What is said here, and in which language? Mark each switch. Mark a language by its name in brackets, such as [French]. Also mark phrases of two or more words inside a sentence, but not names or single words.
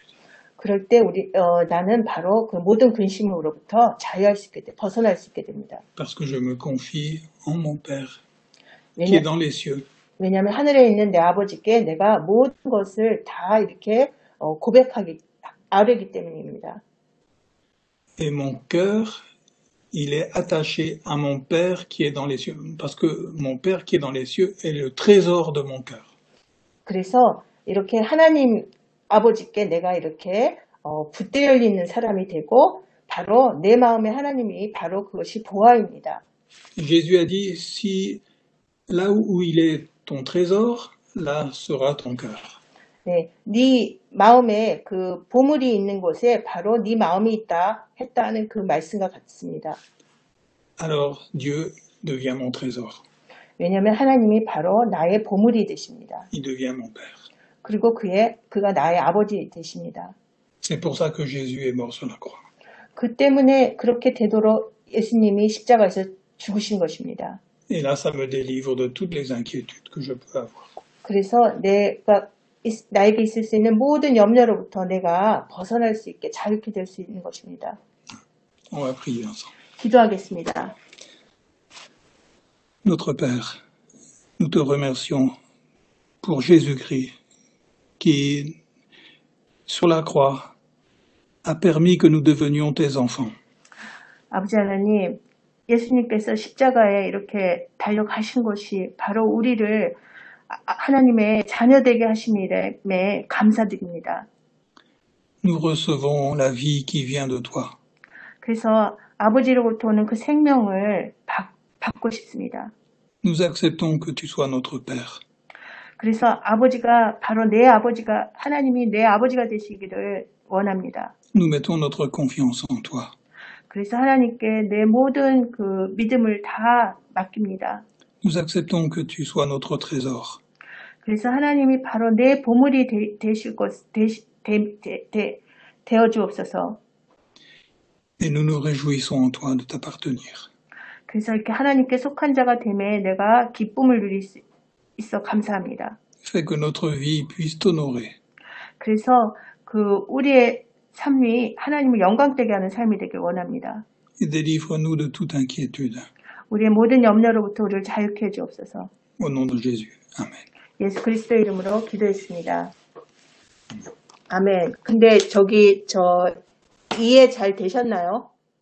[Korean] 그럴 때 나는 바로 그 모든 근심으로부터 자유할 수 있게 벗어날 수 있게 됩니다. [French] Parce que je me confie en mon Père qui est dans les cieux. [Korean] 왜냐하면 하늘에 있는 내 아버지께 내가 모든 것을 다 이렇게 아뢰기 때문입니다. [French] Et mon cœur, il est attaché à mon Père qui est dans les cieux. Parce que mon Père qui est dans les cieux est le trésor de mon cœur. [Korean] 그래서 이렇게 하나님 아버지께 내가 이렇게 붙들려 있는 사람이 되고 바로 내 마음의 하나님이 바로 그것이 보화입니다. [French] Jésus a dit, si là où il est ton trésor, là sera ton cœur. [Korean] 네, 네 마음에 그 보물이 있는 곳에 바로 네 마음이 있다 했다는 그 말씀과 같습니다. [French] Alors Dieu devient mon trésor. [Korean] 왜냐하면 하나님이 바로 나의 보물이 되십니다. [French] Il devient mon Père. [Korean] 그리고 그가 나의 아버지 되십니다. [French] C'est pour ça que Jésus est mort sur la croix. [Korean] 그 때문에 그렇게 되도록 예수님이 십자가에서 죽으신 것입니다. [French] Et là, ça me délivre de toutes les inquiétudes que je peux avoir. [Korean] 그래서 나에게 있을 수 있는 모든 염려로부터 내가 벗어날 수 있게 자유케 될 수 있는 것입니다. [French] On va prier ensemble. [Korean] 기도하겠습니다. [French] Notre Père, nous te remercions pour Jésus-Christ qui, sur la croix, a permis que nous devenions tes enfants. [Korean] 아버지 하나님, 예수님께서 십자가에 이렇게 달려가신 것이 바로 우리를 하나님의 자녀되게 하심에 감사드립니다. [French] Nous recevons la vie qui vient de toi. [Korean] 그래서 아버지로부터 오는 그 생명을 받고 싶습니다. [French] Nous acceptons que tu sois notre Père. [Korean] 그래서 아버지가 바로 하나님이 내 아버지가 되시기를 원합니다. [French] Nous mettons notre confiance en toi. [Korean] 그래서 하나님께 내 모든 그 믿음을 다 맡깁니다. [French] Nous acceptons que tu sois notre trésor. [Korean] 그래서 하나님이 바로 내 보물이 되어 주옵소서. [French] Et nous nous réjouissons en toi de t'appartenir. [Korean] 그래서 이렇게 하나님께 속한 자가 됨에 내가 기쁨을 누릴 수 있어 감사합니다. [French] Fais que notre vie puisse t'honorer. [Korean] 그래서 그 우리의 삶이 하나님을 영광되게 하는 삶이 되길 원합니다. [French] Et délivre-nous de toute inquiétude. [Korean] 우리의 모든 염려로부터 우리를 자유케 해 주옵소서. [French] Au nom de Jésus. Amen. [Korean] 예수 그리스도의 이름으로 기도했습니다. 아멘. 근데 이해 잘 되셨나요?